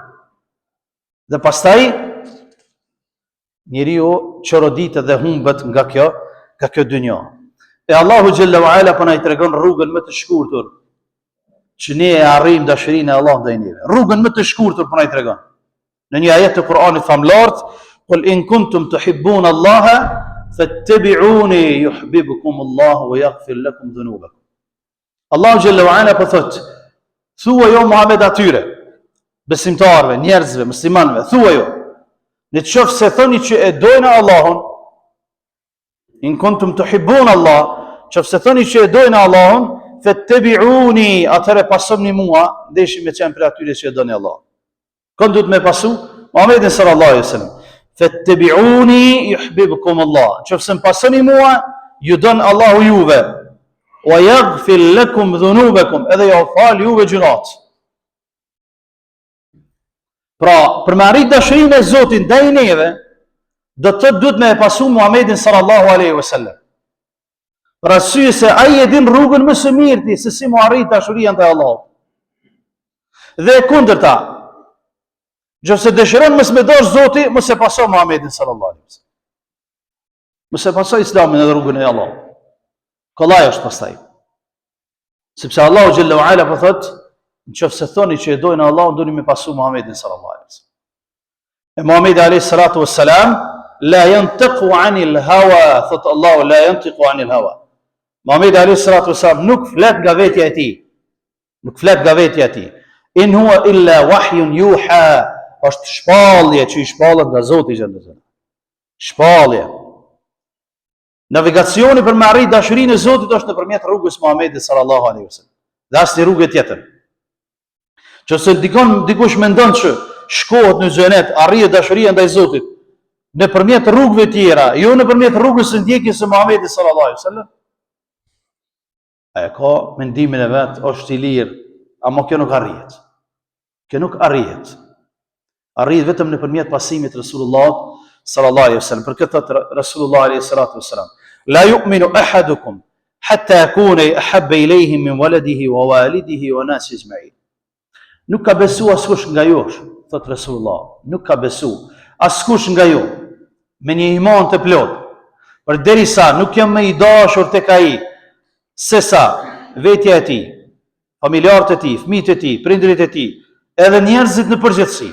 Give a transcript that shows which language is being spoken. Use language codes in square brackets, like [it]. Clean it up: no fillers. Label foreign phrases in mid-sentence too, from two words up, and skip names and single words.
[sq] Dhe pastaj njeriu çoroditet dhe humbet nga kjo dynjë. E Allahu [ar] جل علا [sq] po na i tregon rrugën më të shkurtër që ne e arrijmë dashurinë e Allahut ndaj neve. Rrugën më të shkurtër po na i tregon. Në një ajet të Kuranit famlart, [ar] "قل إن كنتم تحبون الله فاتبعوني يحببكم الله ويغفر لكم ذنوبكم." [sq] Allahu [ar] جل وعلا [sq] po thot, thuaj jo Muhammed atyre, besimtarëve, njerëzve, muslimanëve, thuaj jo. Në qoftë se thoni që e dojnë Allahun, [ar] إن كنتم تحبون الله, [sq] qoftë se thoni që e dojnë Allahun, fattabi'uni, atëre pasoni mua, ndeshim me qenë për atyre që e dojnë Allah. Kënë du të me pasu? Muhammedin [ar] صلى الله عليه وسلم. فاتبعوني يحببكم الله. [sq] Qoftë se më pasoni mua, ju don Allahu juve. [ar] ويغفر لكم ذنوبكم, [sq] edhe ju fal juve gjunat. Pra, për me arrit dashurinë e Zotit ndaj neve, do të duhet me pasu Muhammedin [ar] صلى الله عليه وسلم. [sq] Për arsye se ai e din rrugën më së mirë se si mu arrit dashurinë ndaj Allahut. Dhe kundërta, nëse dëshiron mos me dash Zoti, mos e paso Muhammedin [ar] صلى الله عليه وسلم. [sq] Mos e paso Islamin dhe rrugën e Allahut. Kollaj është pastaj. Sepse Allahu [ar] جل وعلا [sq] po thot, nëse thoni që e dojnë Allahun, doni me pasu Muhammedin [ar] صلى الله عليه وسلم. E Muhammedi عليه الصلاة والسلام لا ينطق عن الهوى, [sq] thot Allahu [ar] لا ينطق عن الهوى. [sq] Muhammedi [ar] عليه الصلاة والسلام [sq] nuk flet nga vetja e tij. Nuk flet nga vetja e tij. [ar] إن هو إلا وحي يوحى, [sq] është shpallje që i shpallet nga Zoti xhallahu xhallahu. Shpallje. Navigacioni për me arrit dashurinë e Zotit është nëpërmjet rrugës Muhammedit [ar] صلى الله عليه وسلم. [sq] Dhe asnjë rrugë tjetër. Nëse dikush mendon që shkohet në xhenet, arrin dashuria ndaj Zotit nëpërmjet rrugëve tjera, jo nëpërmjet rrugës së ndjekjes së Muhammedit [ar] صلى الله عليه وسلم, [sq] ai ka mendimin e vet, është i lirë, ama kjo nuk arrihet. Kjo nuk arrihet. Arrihet vetëm nëpërmjet pasimit të Resulullah [ar] صلى الله عليه وسلم. [sq] Për këtë thot Resulullah [ar] عليه الصلاة والسلام لا يؤمن أحدكم حتى يكون أحب إليه من ولده ووالده والناس أجمعين. [sq] Nuk ka besu askush nga ju, thot Resulullah, nuk ka besu askush nga ju me një iman të plot, përderisa nuk jam më i dashur tek ai se sa vetja e tij, familjarët e tij, fëmijët e tij, prindërit e tij, edhe njerëzit në përgjithësi.